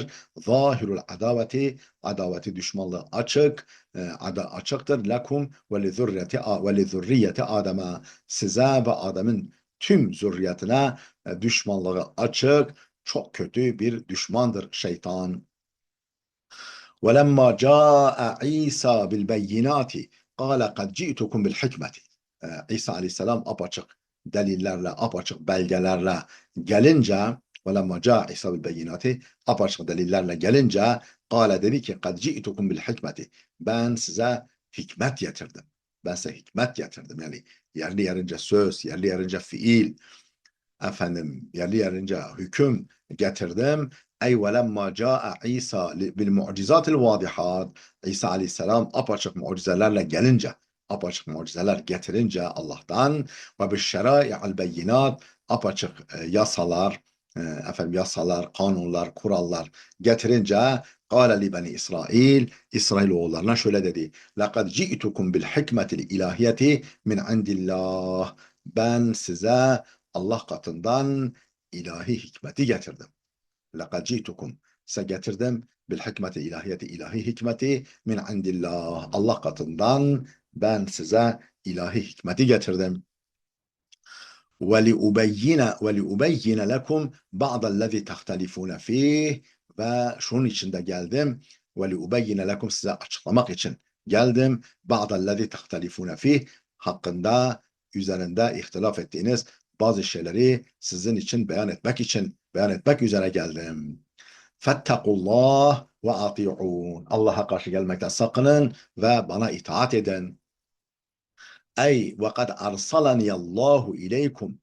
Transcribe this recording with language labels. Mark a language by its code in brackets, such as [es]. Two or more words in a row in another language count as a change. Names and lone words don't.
[ar] ظاهر العداوة, [tr] adaveti düşmanlığı açık, açıktır. [ar] لكم ولذرية آدم, [tr] size ve Adem'in tüm zürriyetine düşmanlığı açık. Çok kötü bir düşmandır şeytan. [ar] وَلَمَّا جَاءَ عِيسَى بِالْبَيِّنَاتِ قَالَ قَدْ جِئْتُكُمْ بِالْحِكْمَةِ. [tr] İsa Aleyhisselam apaçık delillerle, apaçık belgelerle gelince, [ar] وَلَمَّا جَاءَ عِيسَى بِالْبَيِّنَاتِ, [tr] apaçık delillerle gelince, قَالَ, dedi ki [ar] قَدْ جِئْتُكُمْ بِالْحِكْمَةِ, [tr] ben size hikmet getirdim. Ben size hikmet getirdim. Yani yerli yerince söz, yerli yerince fiil, efendim yerli yerince hüküm getirdim. [ar] أي ولما جاء عيسى بالمعجزات الواضحات. [tr] İsa Aleyhisselam apaçık mucizelerle gelince, apaçık mucizeler getirince Allah'tan, [ar] وبالشرائع البينات, [tr] apaçık yasalar, efendim yasalar, kanunlar, kurallar getirince, [ar] قال لبني إسرائيل, [tr] İsrailoğullarına şöyle dedi: [ar] لَقَدْ جِئْتُكُمْ بِالْحِكْمَةِ الْاِلَٰهِيَةِ مِنْ عِنْدِ اللّٰهِ. [tr] Ben size Allah katından ilahi hikmeti getirdim. [ar] لَقَدْ جِئْتُكُمْ, [tr] size getirdim [ar] بالحكمة الإلهية, [tr] ilahi hikmeti [ar] من عند الله, [tr] Allah katından ben size ilahi hikmeti getirdim. [ar] وَلِأُبَيِّنَ لَكُمْ بَعْضَ الَّذِي تَخْتَلِفُونَ ف۪يهِ, [tr] ve şunun için de geldim. [ar] وَلِأُبَيِّنَ لَكُمْ, [tr] size açıklamak için geldim. [ar] بَعْضَ الَّذِي تَخْتَلِفُونَ ف۪يهِ, [tr] hakkında, üzerinde ihtilaf ettiğiniz bazı şeyleri sizin için beyan etmek üzere geldim. [ar] فاتقوا الله وأطيعون. [tr] Allah'a karşı gelmekten sakının ve bana itaat edin. [ar] أي وقد أرسلني الله إليكم.